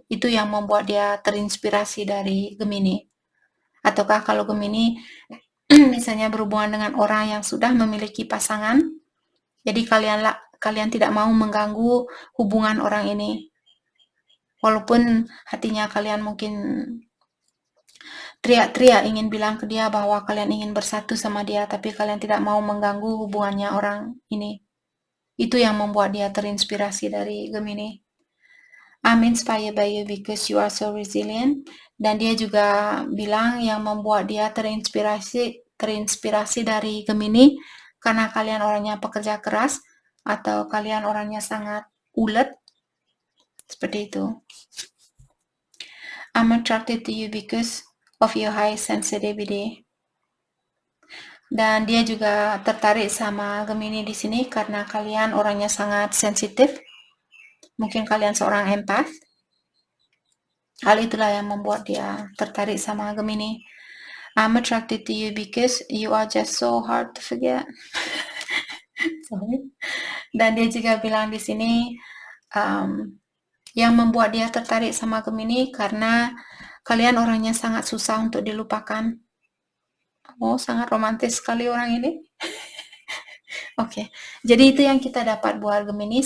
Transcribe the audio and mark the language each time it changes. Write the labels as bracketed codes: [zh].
[id] Itu yang membuat dia terinspirasi dari Gemini. Ataukah kalau Gemini misalnya berhubungan dengan orang yang sudah memiliki pasangan, jadi kalian tidak mau mengganggu hubungan orang ini. Walaupun hatinya kalian mungkin teriak-teriak ingin bilang ke dia bahwa kalian ingin bersatu sama dia, tapi kalian tidak mau mengganggu hubungannya orang ini. Itu yang membuat dia terinspirasi dari Gemini. [en] I'm inspired by you because you are so resilient. [id] Dan dia juga bilang yang membuat dia terinspirasi dari Gemini karena kalian orangnya pekerja keras atau kalian orangnya sangat ulet. Seperti itu. [en] I'm attracted to you because of your high sensitivity. [id] Dan dia juga tertarik sama Gemini di sini karena kalian orangnya sangat sensitif. Mungkin kalian seorang empath. Hal itulah yang membuat dia tertarik sama Gemini. [en] I'm attracted to you because you are just so hard to forget. Sorry. [id] Dan dia juga bilang di sini yang membuat dia tertarik sama Gemini karena kalian orangnya sangat susah untuk dilupakan. Oh, sangat romantis sekali orang ini. Oke, jadi itu yang kita dapat buat Gemini.